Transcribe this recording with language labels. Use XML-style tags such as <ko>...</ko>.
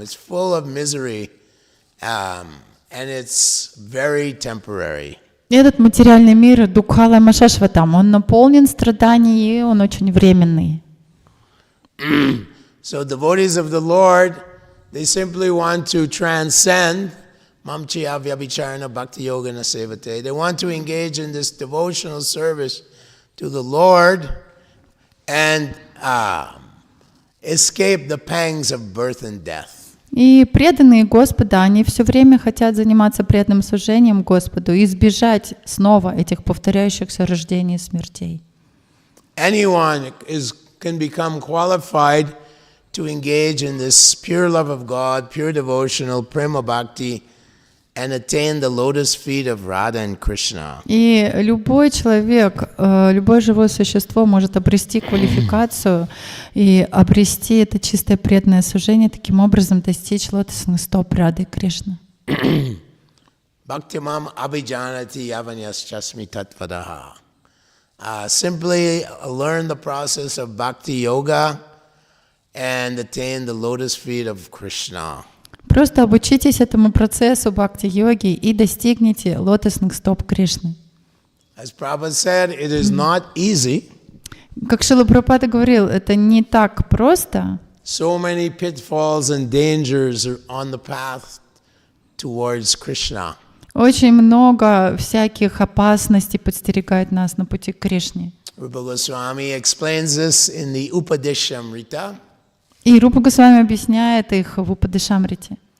<en>It's full of misery, and it's very temporary.</en> <ru>Этот материальный мир,</ru> <sa>Дукхала Машашватам,</sa> <ru>он наполнен страданиями, и он очень временный.</ru> <en>So devotees of the Lord, they simply want to transcend</en> <sa>mamchiya vyabhicharana bhakti yogana sevate.</sa> <en>They want to engage in this devotional service to the Lord and escape the pangs of birth and death.</en> <ru>И преданные Господа, они все время хотят заниматься преданным служением Господу и избежать снова этих повторяющихся рождений и смертей.</ru> <en>Anyone can become qualified to engage in this pure love of God, pure devotional, prema bhakti, and attain the lotus feet of Radha and Krishna.</en> <ru>И любой человек, любое живое существо может обрести квалификацию и обрести это чистое преданное служение, таким образом достичь лотосных стоп Рады и Кришны.</ru> <sa>Bhaktimam abhijanati yavanyaschasmi tatvadaha.</sa> <en>Simply learn the process of bhakti yoga and attain the lotus feet of Krishna.</en> <ru>Просто обучитесь этому процессу бхакти-йоги и достигните лотосных стоп Кришны.</ru> <en>As Prabhupada said, it is not easy.</en> <ru>Как Шрила Прабхупада говорил, это не так просто.</ru> <en>So many pitfalls and dangers are on the path towards Krishna.</en> <ru>Очень много всяких опасностей подстерегает нас на пути к Кришне.</ru> <en>Rupa Goswami explains this in the Upadeshamrita.</en> <ru>И Рупа Госвами объясняет их в Упадешамрите.</ru>